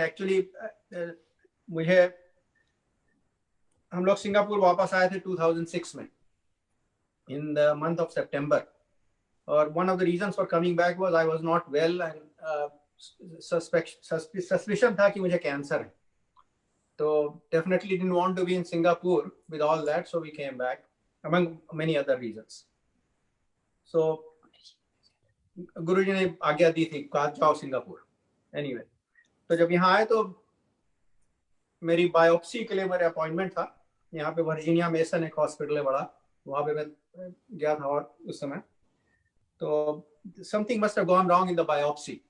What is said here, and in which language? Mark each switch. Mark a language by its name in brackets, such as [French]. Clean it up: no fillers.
[Hindi] Actually मुझे हम लोग सिंगापुर वापस आए थे 2006 में [English] in the month of September. और one of the reasons for coming back was I was not well and suspicion [Hindi] था कि मुझे कैंसर है. [English] So definitely didn't want to be in Singapore with all that, so we came back among many other reasons. [Hindi] So गुरुजी ने आज्ञा दी थी कहा जाओ Singapore. Anyway, तो जब यहाँ आए तो मेरी बायोप्सी के लिए मेरा अपॉइंटमेंट था. यहाँ पे वर्जीनिया मेसन एक हॉस्पिटल है बड़ा, वहाँ पे मैं गया था. और उस समय तो [English] Something must have gone wrong in the biopsy.